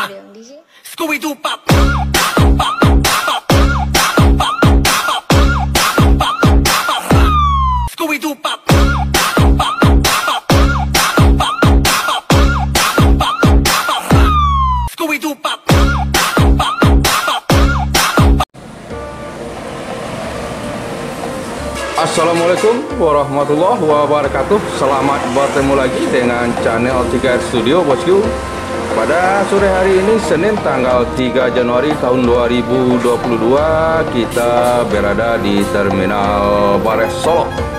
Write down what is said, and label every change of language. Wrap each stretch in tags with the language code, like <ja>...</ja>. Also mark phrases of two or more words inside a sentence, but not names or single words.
<en>Scooby-Doo pop. Scooby-Doo pop. Scooby-Doo pop.</en> <ar>السلام عليكم ورحمة الله وبركاته.</ar> <id>Selamat bertemu lagi dengan channel 3R Studio, bosku. Pada sore hari ini, Senin tanggal 3 Januari tahun 2022, kita berada di Terminal Bares Solo.</id>